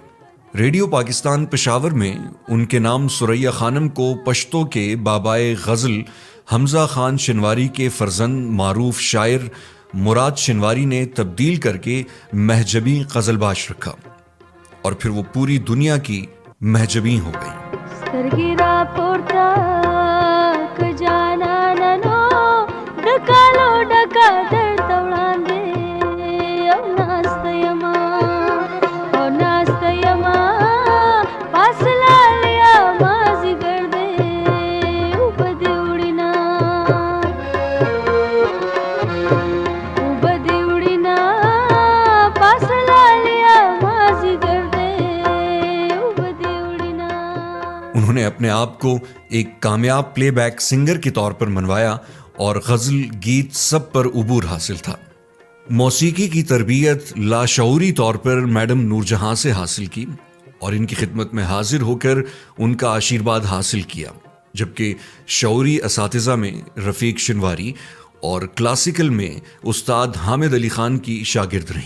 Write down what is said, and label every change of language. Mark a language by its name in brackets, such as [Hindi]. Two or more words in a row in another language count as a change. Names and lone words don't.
[Urdu] ریڈیو پاکستان پشاور میں ان کے نام سریا خانم کو پشتو کے بابائے غزل حمزہ خان شنواری کے فرزند معروف شاعر مراد شنواری نے تبدیل کر کے مہجبین قزلباش رکھا اور پھر وہ پوری دنیا کی مہجبین ہو گئی. [Pashto] سترګې راپورته که جانانه ډکالو ډکا درته وړاندې او ناسته یمه پاس لالیا مازدیګر دی اوبه دې وړینه پاس لالیا مازدیګر دی اوبه دې وړینه. [Urdu] انہوں نے اپنے آپ کو ایک کامیاب [English] playback singer [Urdu] کے طور پر منوایا اور غزل گیت سب پر عبور حاصل تھا. موسیقی کی تربیت لاشعوری طور پر میڈم نور جہاں سے حاصل کی اور ان کی خدمت میں حاضر ہو کر ان کا آشیرواد حاصل کیا، جبکہ شعوری اساتذہ میں رفیق شنواری اور کلاسیکل میں استاد حامد علی خان کی شاگرد رہیں.